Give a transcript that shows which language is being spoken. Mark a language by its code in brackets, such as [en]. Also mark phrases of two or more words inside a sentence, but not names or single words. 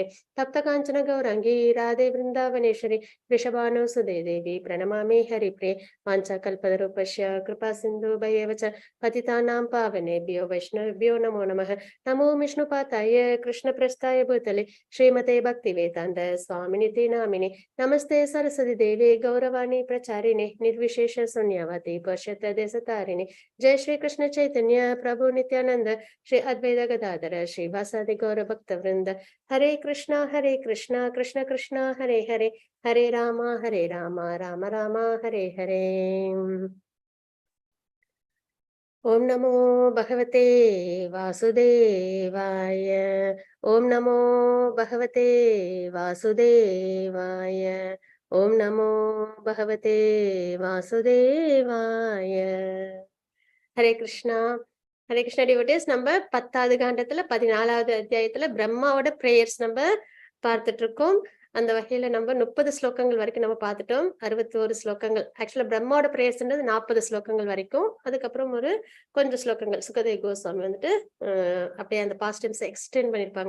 [sa] तप्त काञ्चन गौराङ्गि राधे वृन्दावनेश्वरि रिषभानु सुते देवि प्रणमामि हरिप्रे. वाञ्छा कल्पतरूपस्य कृपा सिन्धु पैयवच्च पतितानां पावनेभ्यो वैष्णवेभ्यो नमो नमः. नमो विष्णुपादाय कृष्ण प्रस्थाय भूतले श्रीमते भक्ति वेदान्त स्वामिनिति नामिने. नमस्ते सरस्वती देवे गौरवाणी प्रचारिणे निर्विशेष शून्यवादी पश्यत देशतारिणे. जय श्री कृष्ण चैतन्य प्रभु नित्यानंद श्री अद्वैत गदाधर श्रीवासादि गौर भक्त वृंद. हरे कृष्णा कृष्ण कृष्ण हरे हरे हरे राम राम राम हरे हरे. ओम नमो भगवते वासुदेवाय. ओम नमो भगवते वासुदेवाय. ओम नमो भगवते वासुदेवाय. हरे कृष्णा. हरे कृष्णा [ta] டிவோட்டீஸ். நம்ம 10வது காண்டத்துல 14வது அத்தியாயத்துல பிரம்மாவோட பிரேயர்ஸ் நம்ம பார்த்துட்டு இருக்கோம். அந்த வகையில நம்ம 30 ஸ்லோகங்கள் வரைக்கும் நம்ம பார்த்துட்டோம். 61 ஸ்லோகங்கள். ஆக்சுவலா பிரம்மாவோட பிரேயர்ஸ்ன்றது 40 ஸ்லோகங்கள் வரைக்கும். அதுக்கப்புறம் ஒரு கொஞ்சம் ஸ்லோகங்கள் சுகதேவ் கோஸ்வாமி வந்துட்டு அப்படியே அந்த [en] past tense extend [ta] பண்ணிருப்பாங்க.